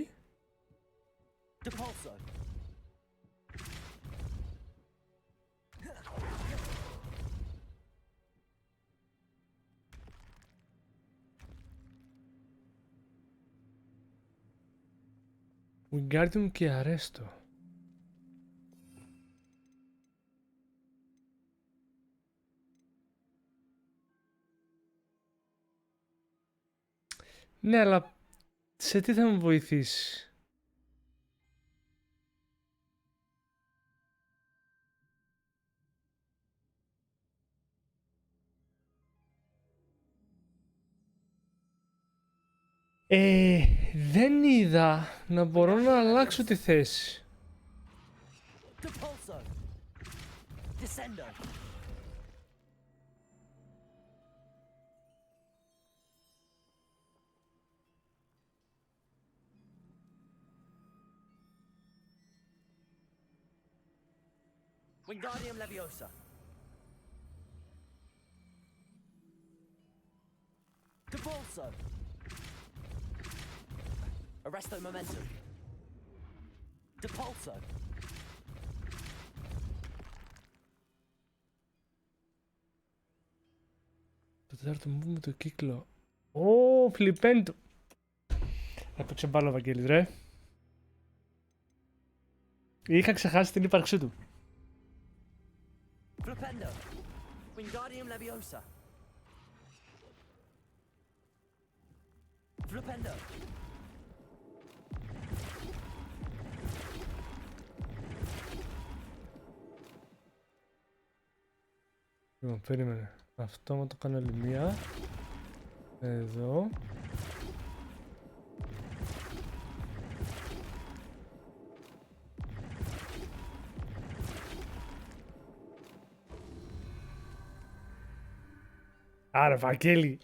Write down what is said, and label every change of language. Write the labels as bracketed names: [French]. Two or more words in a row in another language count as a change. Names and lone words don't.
[Latin] Depulso. [Greek] Wingardium και αρέστο. Ναι, αλλά σε τι θα μου βοηθήσει? Δεν είδα να μπορώ να αλλάξω τη θέση. [Latin] Depulso. Descendo. Wingardium Leviosa. Depulso. Arresto Momentum. Depulso. [Greek] Το τέταρτο μου με το κύκλο. Ω, φλιπέντο. Έπαιξε μπάλα ο Βαγγέλης, ρε. Είχα ξεχάσει την ύπαρξή του. [Latin] Flipendo. Wingardium Leviosa. Flipendo. [Greek] Λοιπόν, περίμενε. Αυτό μου το κάνω άλλη μία. Εδώ. Άρε Βαγγέλη!